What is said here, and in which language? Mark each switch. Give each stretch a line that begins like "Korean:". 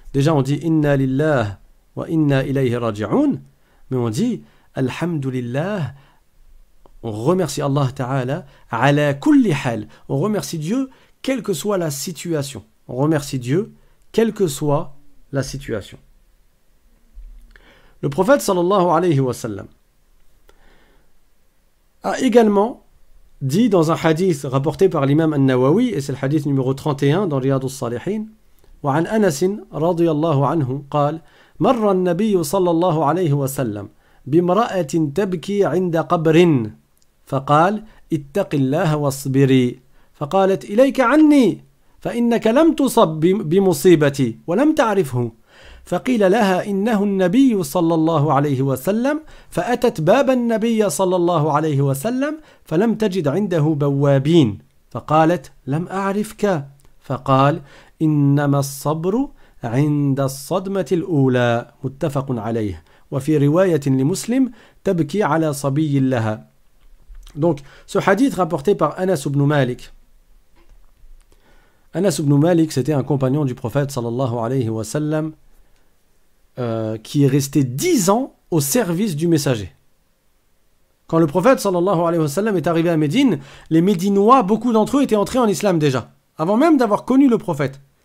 French: Déjà on dit
Arabic: inna lillah wa inna ilayhi raji'un,
French: mais on dit alhamdulillah, on remercie Allah Ta'ala
Arabic: ala kulli hal.
French: On remercie Dieu quelle que soit la situation. On remercie Dieu quelle que soit la situation. Le prophète sallallahu alayhi wa sallam a également dit dans un hadith rapporté par l'imam An-Nawawi, et c'est le hadith numéro 31 dans Riyad al-Salihin,
Arabic: وعن أنس رضي الله عنه قال مر النبي صلى الله عليه وسلم بامرأة تبكي عند قبر فقال اتق الله واصبري فقالت إليك عني فإنك لم تصب بمصيبتي ولم تعرفه فقيل لها إنه النبي صلى الله عليه وسلم فأتت باب النبي صلى الله عليه وسلم فلم تجد عنده بوابين فقالت لم أعرفك فقال إنما الصبر عند الصدمة الأولى متفق عليه وفي رواية لمسلم تبكي على صبي لها.
French: Donc ce hadith rapporté par Anas ibn Malik. Anas ibn Malik, c'était un compagnon du prophète sallallahu alayhi wa sallam qui est resté 10 ans au service du messager. Quand le prophète sallallahu alayhi wa sallam est arrivé à Médine, les Médinois, beaucoup d'entre eux étaient entrés en islam déjà, avant même d'avoir connu le prophète.